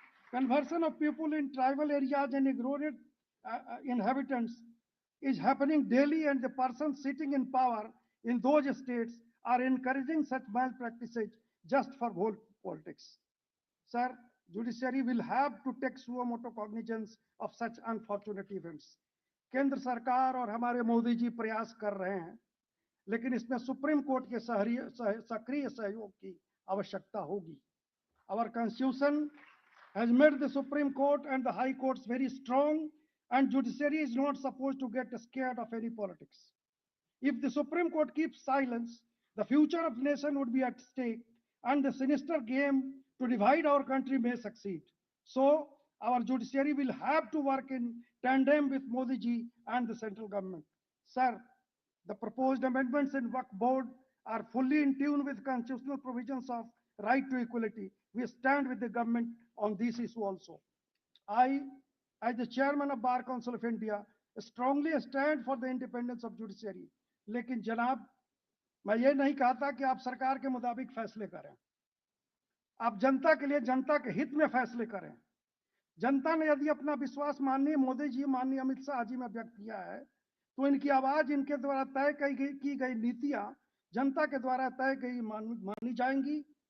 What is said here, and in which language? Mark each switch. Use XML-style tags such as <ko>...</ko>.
<en>Conversion of people in tribal areas and ignored inhabitants is happening daily, and the persons sitting in power in those states are encouraging such malpractices just for politics. Sir, judiciary will have to take suo motu cognizance of such unfortunate events.</en> <hi>केंद्र सरकार और हमारे मोदी जी प्रयास कर रहे हैं, लेकिन इसमें सुप्रीम कोर्ट के सक्रिय सहयोग की आवश्यकता होगी.</hi> <en>Our constitution has made the Supreme Court and the High Courts very strong, and judiciary is not supposed to get scared of any politics. If the Supreme Court keeps silence, the future of the nation would be at stake, and the sinister game to divide our country may succeed. So, our judiciary will have to work in tandem with Modi ji and the central government. Sir, the proposed amendments in Waqf Board are fully in tune with constitutional provisions of right to equality. We stand with the government on this issue also. I, as the chairman of Bar Council of India, strongly stand for the independence of judiciary.</en> <hi>लेकिन जनाब, मैं ये नहीं कहता कि आप सरकार के मुताबिक फैसले करें. आप जनता के लिए, जनता के हित में फैसले करें. जनता ने यदि अपना विश्वास माननीय मोदी जी, माननीय अमित शाह जी में व्यक्त किया है, तो इनकी आवाज, इनके द्वारा तय की गई नीतियां जनता के द्वारा तय की मानी जाएंगी.</hi>